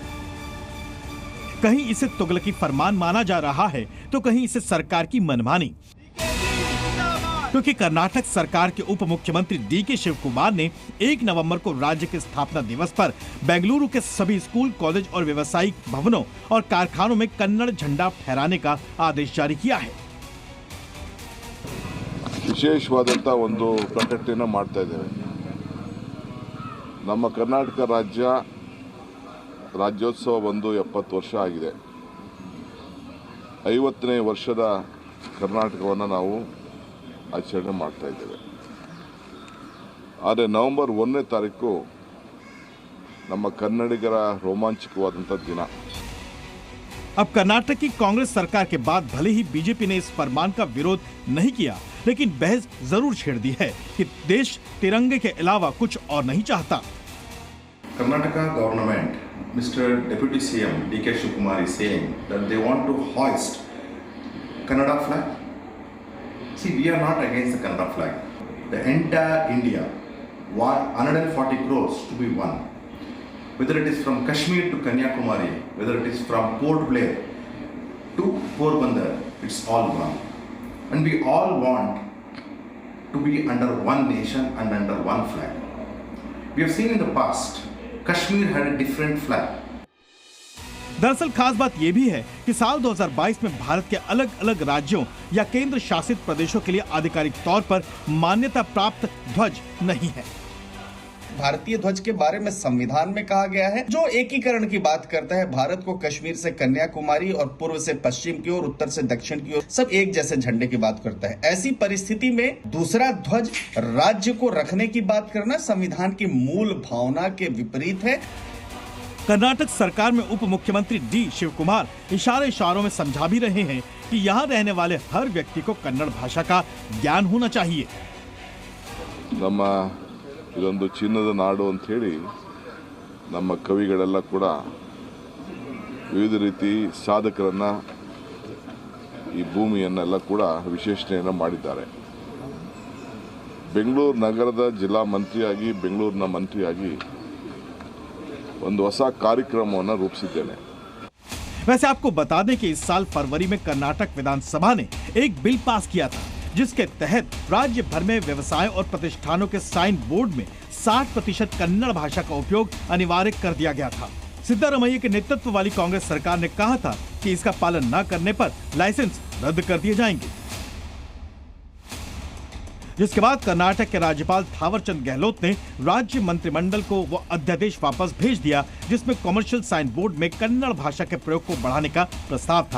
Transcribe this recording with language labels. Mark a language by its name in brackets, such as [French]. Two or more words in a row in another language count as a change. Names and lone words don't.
[Hindi] कहीं इसे तुगलकी फरमान माना जा रहा है तो कहीं इसे सरकार की मनमानी, क्योंकि कर्नाटक सरकार के उप मुख्यमंत्री डी के शिव कुमार ने 1 नवंबर को राज्य के स्थापना दिवस पर बेंगलुरु के सभी स्कूल, कॉलेज और व्यावसायिक भवनों और कारखानों में कन्नड़ झंडा फहराने का आदेश जारी किया है। [Kannada] ವಿಶೇಷವಾದಂಥ ಒಂದು ಪ್ರಕಟಣೆಯನ್ನು ಮಾಡ್ತಾ ಇದ್ದೇವೆ। ನಮ್ಮ ಕರ್ನಾಟಕ ರಾಜ್ಯೋತ್ಸವ ಬಂದು 70 ವರ್ಷ ಆಗಿದೆ। 50ನೇ ವರ್ಷದ ಕರ್ನಾಟಕವನ್ನು ನಾವು ಆಚರಣೆ ಮಾಡ್ತಾ ಇದ್ದೇವೆ। ಆದರೆ ನವೆಂಬರ್ 1ನೇ ತಾರೀಕು ನಮ್ಮ ಕನ್ನಡಿಗರ ರೋಮಾಂಚಕವಾದಂಥ ದಿನ। [Hindi] अब कर्नाटक की कांग्रेस सरकार के बाद भले ही बीजेपी ने इस फरमान का विरोध नहीं किया, लेकिन बहस जरूर छेड़ दी है कि देश तिरंगे के अलावा कुछ और नहीं चाहता। [English] Karnataka government, Mr. Deputy CM D.K. Shivakumar is saying that they want to hoist Kannada flag. See, we are not against the Kannada flag. The entire India, 140 crores to be won. Whether it is from Kashmir to Kanyakumari, whether it is from Port Blair to Porbandar, it's all one. And we all want to be under one nation and under one flag. We have seen in the past, Kashmir had a different flag. [Hindi] दरअसल खास बात यह भी है कि साल 2022 में भारत के अलग अलग राज्यों या केंद्र शासित प्रदेशों के लिए आधिकारिक तौर पर मान्यता प्राप्त ध्वज नहीं है। भारतीय ध्वज के बारे में संविधान में कहा गया है जो एकीकरण की बात करता है। भारत को कश्मीर से कन्याकुमारी और पूर्व से पश्चिम की ओर, उत्तर से दक्षिण की ओर सब एक जैसे झंडे की बात करता है। ऐसी परिस्थिति में दूसरा ध्वज राज्य को रखने की बात करना संविधान की मूल भावना के विपरीत है। कर्नाटक सरकार में उप मुख्यमंत्री डी शिव कुमार इशारों में समझा भी रहे हैं कि यहाँ रहने वाले हर व्यक्ति को कन्नड़ भाषा का ज्ञान होना चाहिए। [Kannada] ಇದೊಂದು ಚಿನ್ನದ ನಾಡು ಅಂತ ಹೇಳಿ ನಮ್ಮ ಕವಿಗಳೆಲ್ಲ ಕೂಡ ವಿವಿಧ ರೀತಿ ಸಾಧಕರನ್ನ ಈ ಭೂಮಿಯನ್ನೆಲ್ಲ ಕೂಡ ವಿಶೇಷಣೆಯನ್ನು ಮಾಡಿದ್ದಾರೆ। ಬೆಂಗಳೂರು ನಗರದ ಜಿಲ್ಲಾ ಮಂತ್ರಿಯಾಗಿ, ಬೆಂಗಳೂರಿನ ಮಂತ್ರಿಯಾಗಿ ಒಂದು ಹೊಸ ಕಾರ್ಯಕ್ರಮವನ್ನು ರೂಪಿಸಿದ್ದೇನೆ। [Hindi] वैसे आपको बता दें कि इस साल फरवरी में कर्नाटक विधानसभा ने एक बिल पास किया था जिसके तहत राज्य भर में व्यवसाय और प्रतिष्ठानों के साइन बोर्ड में 60% कन्नड़ भाषा का उपयोग अनिवार्य कर दिया गया था। सिद्धारमैया के नेतृत्व वाली कांग्रेस सरकार ने कहा था कि इसका पालन न करने पर लाइसेंस रद्द कर दिए जाएंगे, जिसके बाद कर्नाटक के राज्यपाल थावरचंद गहलोत ने राज्य मंत्रिमंडल को वो अध्यादेश वापस भेज दिया जिसमें कमर्शियल साइन बोर्ड में कन्नड़ भाषा के प्रयोग को बढ़ाने का प्रस्ताव था।